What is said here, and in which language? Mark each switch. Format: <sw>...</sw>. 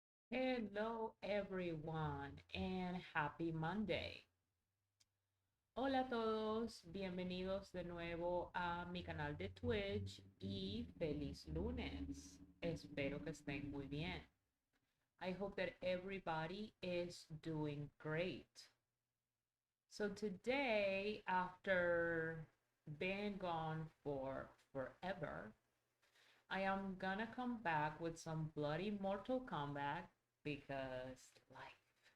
<en>Hello everyone and happy Monday.</en> <es>Hola a todos, bienvenidos de nuevo a mi canal de Twitch y feliz lunes. Espero que estén muy bien.</es> <en>I hope that everybody is doing great. So today, after being gone for forever, I am gonna come back with some bloody Mortal Kombat because life.</en>